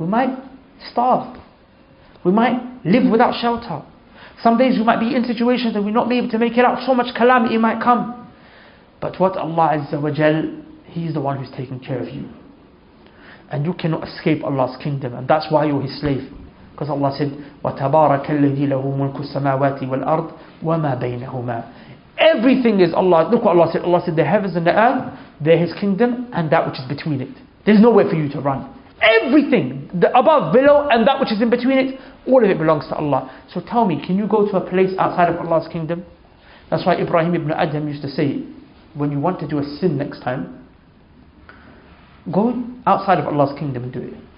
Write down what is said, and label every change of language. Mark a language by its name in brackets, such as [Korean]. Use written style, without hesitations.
[English] We might starve. We might live without shelter. Some days we might be in situations that we're not able to make it out. So much calamity might come. But what Allah Azza wa Jal, He is the one who's taking care of you. And you cannot escape Allah's kingdom. And that's why you're His slave. Because Allah said, [Arabic] وَتَبَارَكَ الَّذِي لَهُ مُلْكُ السَّمَاوَاتِ وَالْأَرْضِ وَمَا بَيْنَهُمَا. [English] Everything is Allah. Look what Allah said. Allah said the heavens and the earth, they're His kingdom and that which is between it. There's nowhere for you to run. Everything, the above, below, and that which is in between it, all of it belongs to Allah. So tell me, can you go to a place outside of Allah's kingdom? That's why Ibrahim ibn Adham used to say, when you want to do a sin next time, go outside of Allah's kingdom and do it.